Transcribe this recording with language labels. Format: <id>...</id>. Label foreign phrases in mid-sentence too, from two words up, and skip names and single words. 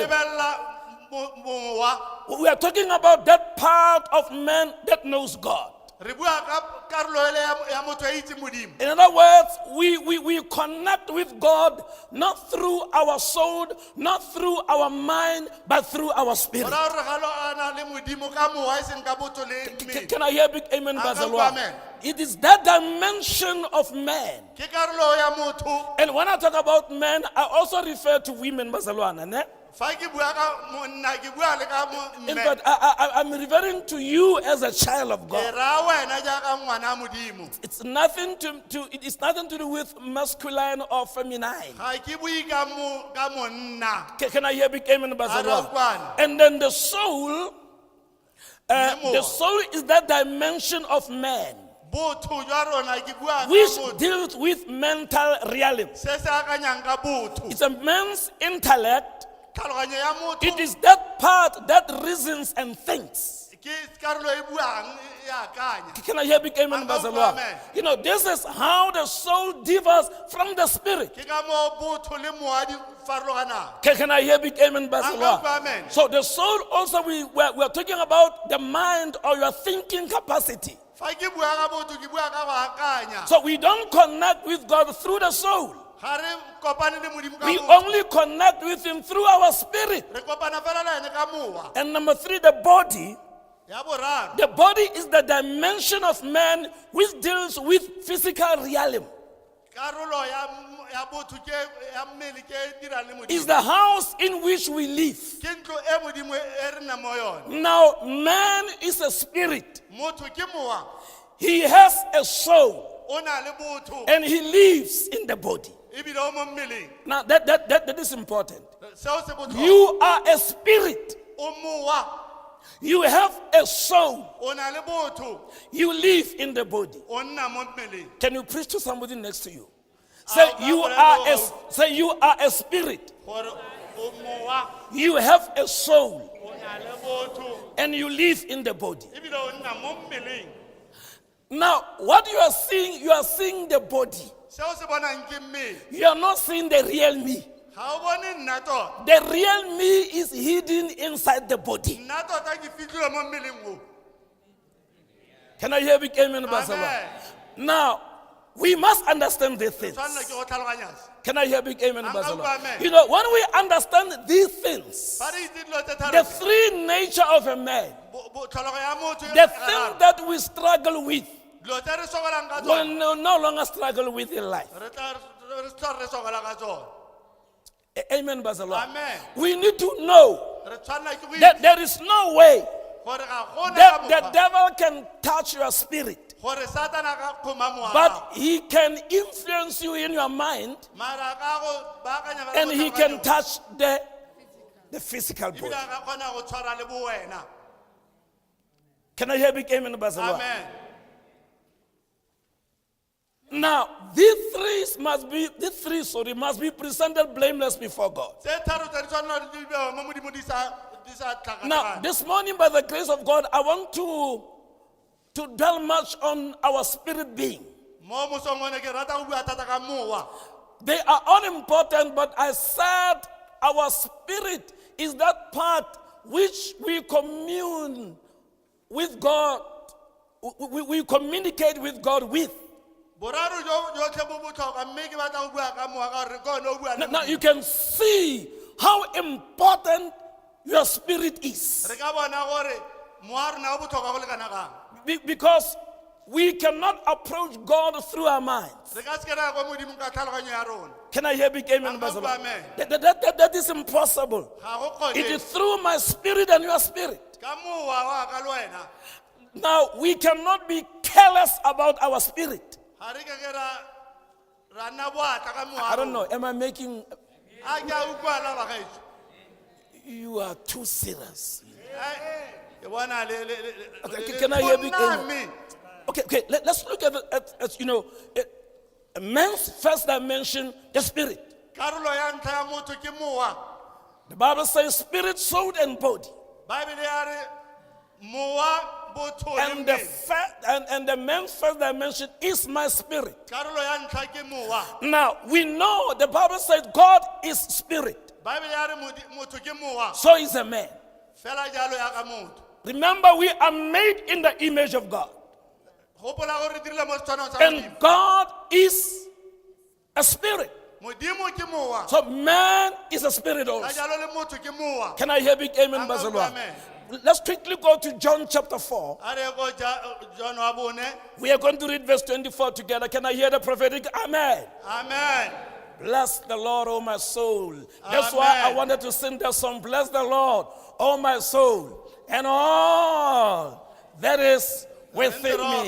<tn>lebelela mowa</tn> <en>We are talking about that part of man that knows God.</en> <tn>re bua ka karolo ele ya motho ya itse modimo</tn> <en>In other words, we connect with God not through our soul, not through our mind, but through our</en> <tn>go</tn> <en>spirit.</en> <tn>raya gore ga lo ana le modimo ka mowa e seng ka botho le mmele</tn> <en>Can I hear big amen, Amen. Barcelona? It is that dimension of man.</en> <tn>ke karolo ya motho</tn> <en>And when I talk about men, I also refer to women, Barcelona.</en> <tn>Ne? fa ke bua ka monna ke bua le ka</tn> <en>In</en> <tn>mme</tn> <en>fact, I'm referring to you as a child of</en> <tn>ke</tn> <en>God.</en> <tn>raya wena jaaka ngwana modimo</tn> <en>It's nothing it's nothing to do with masculine or feminine.</en> <tn>ga ke bue ka monna</tn> <en>Can I hear big amen,</en> <tn>a</tn> <en>Barcelona? raukwana And then the soul, Nemo. the soul is that dimension of man</en> <tn>botho jwa rona ke bua ka</tn> <en>which</en> <tn>motho</tn> <en>deals with mental realm.</en> <tn>se se akanyang ka botho</tn> <en>It's a man's intellect.</en> <tn>tlhaloganyo ya motho</tn> <en>It is that part that reasons and thinks.</en> <tn>ke karolo e buang e akanya</tn> <en>Can I hear big amen, Amen. Barcelona? You know, this is how the soul differs from the spirit.</en> <tn>ke ka mo botho le mowa di farologanang</tn> <en>Can I hear big amen, Barcelona? Amen. So the soul also, we're talking about the mind or your thinking capacity.</en> <tn>fa ke bua ka botho ke bua ka go akanya</tn> <en>So we don't connect with God through the soul.</en> <tn>ga re kopane le modimo ka</tn> <en>We</en> <tn>botho</tn> <en>only connect with him through our spirit.</en> <tn>re kopana fela le ene ka mowa</tn> <en>And number three, the body.</en> <tn>ya boraro</tn> <en>The body is the dimension of man which deals with physical realm.</en> <tn>karolo ya botho ke ya mmele ke e dirang le</tn> <en>Is</en> <tn>modimo</tn> <en>the house in which we live.</en> <tn>ke ntlo e modimo e re nna mo yone</tn> <en>Now, man is a spirit.</en> <tn>motho ke mowa</tn> <en>He has a soul</en> <tn>o na le botho</tn> <en>and he lives in the body.</en> <tn>ebile o mo mmeleng</tn> <en>Now, that is important.</en> <tn>seo se botlhokwa</tn> <en>You are a spirit.</en> <tn>o mowa</tn> <en>You have a soul.</en> <tn>o na le botho</tn> <en>You live in the body.</en> <tn>o nna mo mmeleng</tn> <en>Can you preach to somebody next to you? Say you are a spirit.</en> <tn>gore o mowa</tn> <en>You have a soul</en> <tn>o na le botho</tn> <en>and you live in the body.</en> <tn>ebile o nna mo mmeleng</tn> <en>Now, what you are seeing the body.</en> <tn>seo se bonang ke mmele</tn> <en>You are not seeing the real me.</en> <tn>ga o bone nna tota</tn> <en>The real me is hidden inside the body.</en> <tn>nna tota ke fitlhile mo mmeleng o</tn> <en>Can I hear big amen, Barcelona? Amen. Now, we must understand these things.</en> <tn>tshwanela ke go tlhaloganya se</tn> <en>Can I hear big amen, Amen. Barcelona? Amen. You know, when we understand these things,</en> <tn>fa re itse dilo tse</tn> <en>the</en> <tn>tharo</tn> <en>three nature of a man,</en> <tn>tlhalogo ya motho e</tn> <en>the</en> <tn>gararo.</tn> <en>thing that we struggle with,</en> <tn>dilo tse re sokolang ka</tn> <en>will</en> <tn>tsone</tn> <en>no longer struggle with in life.</en> <tn>re tla re sokola ka tsone</tn> <en>Amen, Barcelona. Amen. We need to know</en> <tn>re tshwanela ke go</tn> <en>that</en> <tn>itse</tn> <en>there is no way</en> <tn>gore ga gona</tn> <en>that</en> <tn>ka</tn> <en>the</en> <tn>mokgwa</tn> <en>devil can touch your spirit,</en> <tn>gore satana ka kgoma mowa</tn> <en>but he can influence you in your mind</en> <tn>mara ka go baakanya fela</tn> <en>and</en> <tn>mo</tn> <en>he can</en> <tn>tlhaloganyong.</tn> <en>touch the physical body.</en> <tn>ebile a ka kgona go tshwara le bo wena</tn> <en>Can I hear big amen, Barcelona? amen Now, these three must be presented blameless before God.</en> <tn>tse tharo tse di tshwanela di bewa mo modimo di sa</tn> <en>Now,</en> <tn>tlhakatlhakane</tn> <en>this morning, by the grace of God, I want to dwell much on our spirit being.</en> <tn>mo mosong one ke rata go bua thata ka mowa</tn> <en>They are all important, but I said our spirit is that part which we commune with God we communicate with God with.</en> <tn>boraro jotlhe bo botlhokwa mme ke batla go bua ka mowa ka gore ke one o bua le</tn> <en>Now you</en> <tn>Modimo.</tn> <en>can see how important your spirit is.</en> <tn>Re ka bona gore mowa wa rona o botlhokwa go le kana kang.</tn> <en>Because we cannot approach God through our minds.</en> <tn>Re ka se ke ra ya kwa Modimo ka tlhaloganyo ya rona.</tn> <en>Can I hear big amen? Amen. Bazalwane? That is impossible.</en> <tn>Ga go</tn> <en>It</en> <tn>kgone</tn> <en>is through my spirit and your spirit.</en> <tn>ka mowa wa ka le wena.</tn> <en>Now, we cannot be careless about our spirit.</en> <tn>Ga re ke ke ra nna boatla ka mowa.</tn> <en>I don't know, am I making...</en> <tn>A ke a utlwala bagaetsho.</tn> <en>You are too serious.</en> <tn>Ke bona</tn> <en>Okay, can I hear big amen? amen? Okay, let's look at man's first dimension, the spirit.</en> <tn>Karolo ya ntlha ya motho ke mowa.</tn> <en>The Bible says spirit, soul, and body.</en> <tn>Bible ya re mowa botho le</tn> <en>And the,</en> <tn>mmele.</tn> <en>and the man's first dimension is my spirit.</en> <tn>Karolo ya ntlha ke mowa.</tn> <en>Now, we know the Bible says God is spirit.</en> <tn>Bible ya re motho ke mowa.</tn> <en>So is a man.</en> <tn>Fela jalo ya ka motho.</tn> <en>Remember, we are made in the image of God.</en> <tn>Gopola gore re dirile mo setshwanong sa</tn> <en>And</en> <tn>Modimo.</tn> <en>God is a spirit.</en> <tn>Modimo ke mowa.</tn> <en>So man is a spirit</en> <tn>Ka</tn> <en>also.</en> <tn>jalo le motho ke mowa.</tn> <en>Can I hear big amen, Amen. Bazalwane? Amen. Let's quickly go to John chapter 4.</en> <tn>A re go John wa bone.</tn> <en>We are going to read verse 24 together. Can I hear the prophetic amen? Amen. Bless the Lord, oh my soul. That's why I Amen. wanted to sing that song. Bless the Lord, oh my soul, and all that is within me.</en>